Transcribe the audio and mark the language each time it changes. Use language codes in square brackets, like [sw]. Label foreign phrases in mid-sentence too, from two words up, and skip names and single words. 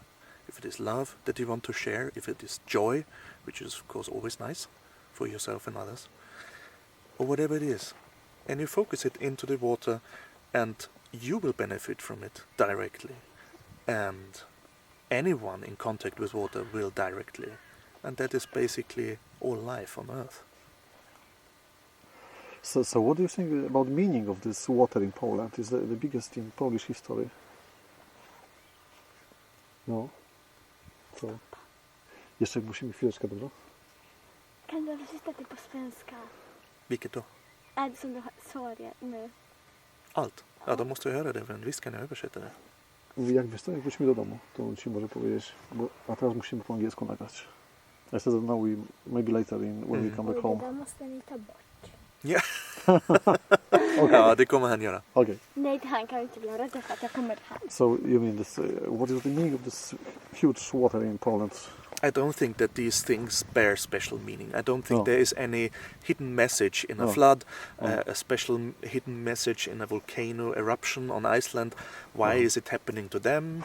[en] If it is love that you want to share, if it is joy, which is of course always nice for yourself and others, or whatever it is, and you focus it into the water, and you will benefit from it directly. And anyone in contact with water will directly. And that is basically all life on Earth. So what do you think about the meaning of this water in Poland? Is the biggest in Polish history? [pl] No? Co? Jeszcze musimy chwileczkę, dobra? [sv] Kan du översätta det på svenska? Vilket då? Är det som du sa det nu? Allt? Ja, då måste jag göra det, men visst kan jag översätta det. [pl] Jak wiesz co, jak wrócimy do domu, to ci może powiedzieć, a teraz musimy po angielsku nagrać. [en] I said that now maybe later when we come back [sv] Det [en] home. [sv] där måste ni ta bort. Ja. Okay. Ja, det kommer han göra. Okay. Nej, det här kan vi inte göra därför att jag kommer här. [en] So you mean this? What is the meaning of this huge water in Poland? I don't think that these things bear special meaning. I don't think No. there is any hidden message in a No. flood, No. a special hidden message in a volcano eruption on Iceland. Why is it happening to them?